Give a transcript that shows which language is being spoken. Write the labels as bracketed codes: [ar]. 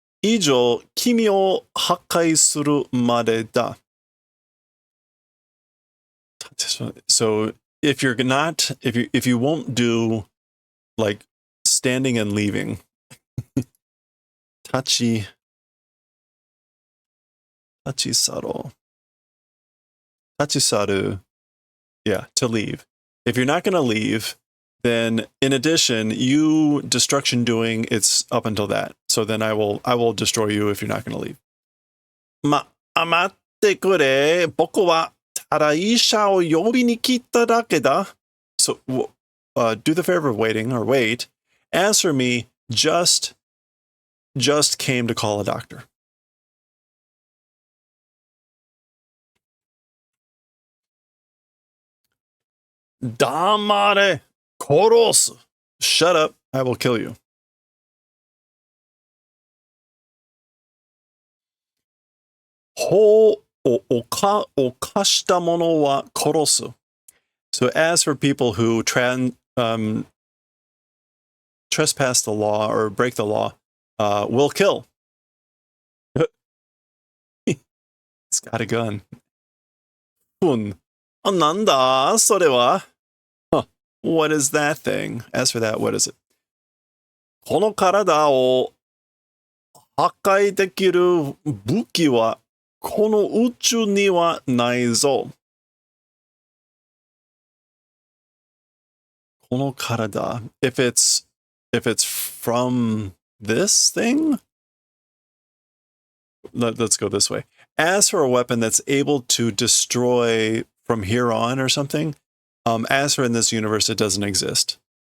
[ja] 以上、君を破壊するまでだ。 [en] So, if you're not, if you won't do, like, standing and leaving. [ja] 立ち去ろう。立ち去る. [en] Yeah, to leave. If you're not going to leave, then in addition, you destruction doing, it's up until that. So then I will destroy you if you're not going to leave. [ja] 待ってくれ。僕はただ医者を呼びに来ただけだ。 [en] So, do the favor of waiting, or wait. As for me, just came to call a doctor. [ja] Damare korosu. [en] Shut up, I will kill you. [ja] Ho o okashita mono wa korosu. [en] So as for people who trespass the law or break the law, will kill. He's got a gun. [ja] Nanda, sore wa? [en] Huh. What is that thing? As for that, what is it? [ja] この体を破壊できる武器はこの宇宙にはないぞ。この体. [en] If it's from this thing, let's go this way. As for a weapon that's able to destroy from here on or something, as for in this universe, it doesn't exist.